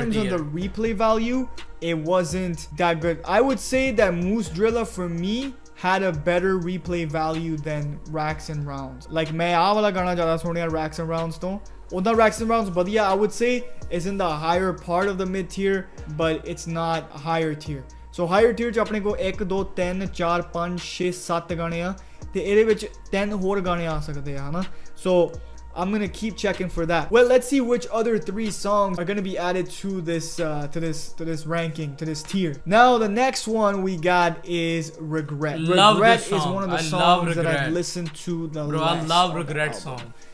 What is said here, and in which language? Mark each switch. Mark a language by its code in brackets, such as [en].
[en] In terms of the replay value, it wasn't that good. I would say that Moose Driller for me had a better replay value than Racks and Rounds. Like [pa] मैं आ वाला गाना ज़्यादा सुनिया [en] Racks and Rounds तो Oda Racks and Rounds, but yeah, I would say is in the higher part of the mid tier, but it's not a higher tier. So higher tier [pa] ਚ ਆਪਣੇ ਕੋ 1 2 3 4 5 6 7 ਗਾਣੇ ਆ ਤੇ ਇਹਦੇ ਵਿੱਚ 10 ਹੋਰ ਗਾਣੇ ਆ ਸਕਦੇ ਆ ਹਨਾ. [en] So I'm gonna keep checking for that. Well, let's see which other 3 songs are gonna be added to this ranking, to this tier. Now the next one we got is Regret. Regret is one of the songs that I've listened to the Bro, I love Regret song.